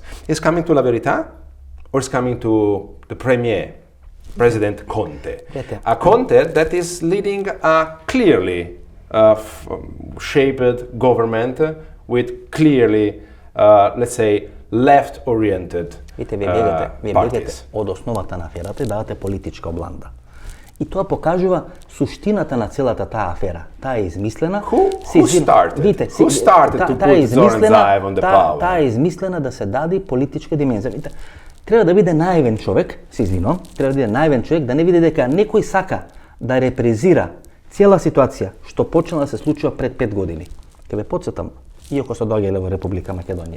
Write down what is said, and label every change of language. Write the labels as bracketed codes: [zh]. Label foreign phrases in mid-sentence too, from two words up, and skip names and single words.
[en] Is coming to La Verità or is coming to the Premier, President Conte? A Conte that is leading a clearly shaped government with clearly, let's say, left-oriented [mk] Вие [en] parties. [mk] бегате од основата на аферата и давате политичка обланда. И тоа покажува суштината на целата таа афера. Таа е измислена. [en] Who started to put Zoran Zaev on the power? [mk] Таа е измислена да се даде политичка димензија. Видите, треба да биде наивен човек, се извинувам, треба да биде наивен човек да не види дека некој сака да репрезира цела ситуација што почна да се случува пред 5 години. Ке ве потсетам, иако се доаѓале во Република Македонија.